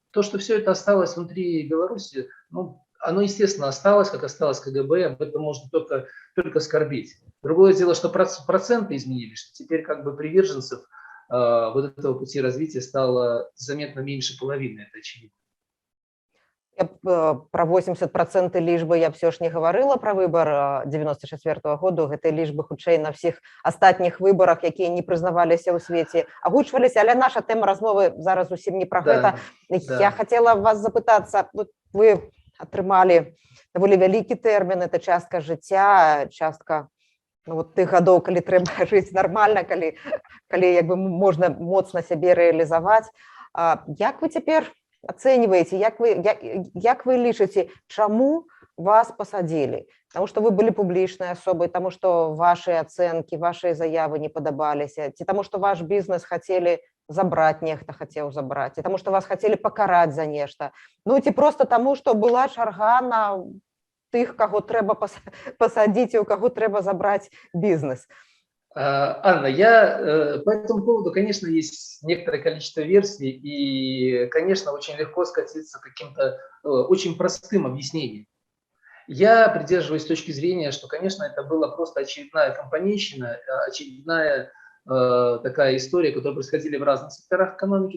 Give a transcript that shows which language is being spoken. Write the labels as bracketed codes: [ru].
[ru] То, что все это осталось внутри Беларуси, оно, естественно, осталось, как осталось КГБ, об этом можно только скорбеть. Другое дело, что проценты изменились, что теперь как бы приверженцев вот этого пути развития стало заметно меньше половины, это очевидно. [be] Про 80% лічбы я все ж [ru] не говорила про выбор [be] 94-го году. Гэтай лічбы хутчэй на всіх астатніх выбарах, якія не прызнаваліся ў свеце, агучваліся, але наша тэма размовы зараз зусім не про гэта. Я хотела вас запытацца, вы атрымалі даволі вялікі тэрмін, это частка жыцця, частка тых гадоў, калі трэба жыць нармальна, калі як бы можна моцна сябе рэалізаваць. Як вы цяпер ацэньваеце, як вы лічыце, чаму вас пасадзілі? Таму што вы былі публічнай асобай, таму што вашы ацэнкі, вашы заявы не падабаліся, ці таму што ваш бізнес хацелі забраць, нехта хацеў забраць, ці таму што вас хацелі пакараць за нешта, ці просто таму, што была чарга на тых, каго трэба пасадзіць і у каго трэба забраць бізнес. [ru] Анна, по этому поводу, конечно, есть некоторое количество версий, и, конечно, очень легко скатиться к каким-то очень простым объяснениям. Я придерживаюсь точки зрения, что, конечно, это была просто очередная компанейщина, очередная такая история, которая происходила в разных секторах экономики.